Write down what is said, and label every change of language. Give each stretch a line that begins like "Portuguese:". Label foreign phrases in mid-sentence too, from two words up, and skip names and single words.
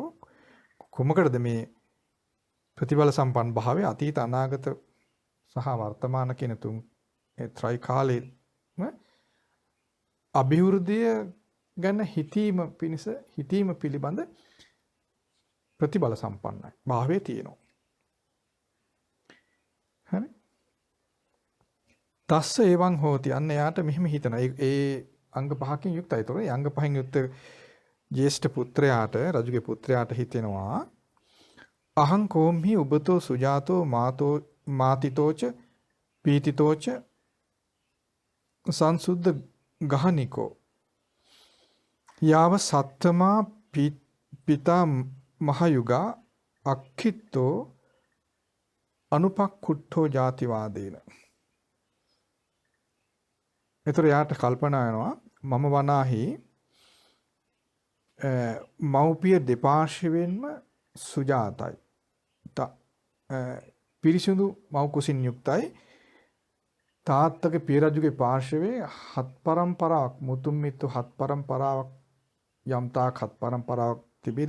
Sinhala: කොමකටද මේ ප්‍රතිබල සම්පන්න භාවය අතීත අනාගත සහ වර්තමාන කියන තුන් ඒ ත්‍රිකාලයේම අභිවෘද්ධිය ගැන හිතීම පිළිබඳ ප්‍රතිබල සම්පන්නයි. භාවයේ තියෙනවා. හරි.
Pali: තස්ස එවං හෝති.
Sinhala: අන්න එයාට මෙහෙම හිතනවා. ඒ අංග පහකින් යුක්තයි. ඒතකොට ඒ අංග පහෙන් යුක්ත ජේෂ්ඨ පුත්‍රයාට, රජුගේ පුත්‍රයාට හිතෙනවා
Pali: අහං කෝම්හි උබතෝ සුජාතෝ මාතිතෝච පීතිතෝච සංසුද්ධ ගහනිකෝ යාව සත්තමා පිතා මහයුගා අක්ඛිතෝ අනුපක්ඛුට්ඨෝ ජාතිවාදේන.
Sinhala: ඒතර යාට කල්පනා වෙනවා මම වනාහි මෞපිය දෙපාර්ශ්වයෙන්ම සුජාතයි. පිරිසිදු මව් කුසින් යුක්තයි. තාත්තගේ පිය රජුගේ පාර්ශවයේ හත් පරම්පරාවක් මුතුන් මිත්තු හත් පරම්පරාවක් යම් තාක් හත් පරම්පරාවක් තිබේ.